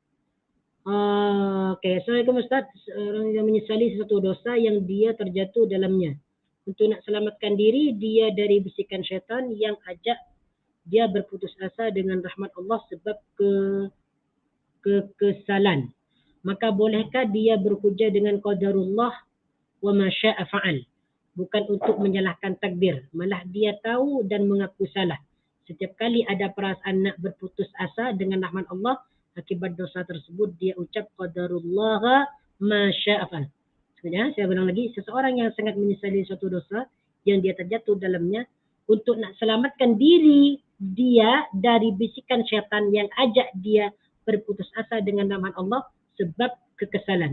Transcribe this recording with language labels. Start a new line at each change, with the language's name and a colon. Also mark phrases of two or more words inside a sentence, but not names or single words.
Malay: Okey, Assalamualaikum Ustaz. Orang yang menyesali sesuatu dosa yang dia terjatuh dalamnya. Untuk nak selamatkan diri dia dari bisikan syaitan yang ajak dia berputus asa dengan rahmat Allah sebab kekesalan. Maka bolehkah dia berhujah dengan
Arabic: قدر الله وما شاء فعل?
Malay: Bukan untuk menyalahkan takdir, malah dia tahu dan mengaku salah. Setiap kali ada perasaan nak berputus asa dengan rahmat Allah akibat dosa tersebut, dia ucap
Arabic: قدر الله ما شاء فعل.
Malay: Sebenarnya saya ulang lagi, seseorang yang sangat menyesali suatu dosa yang dia terjatuh dalamnya, untuk nak selamatkan diri dia dari bisikan syaitan yang ajak dia berputus asa dengan nama Allah sebab kekesalan.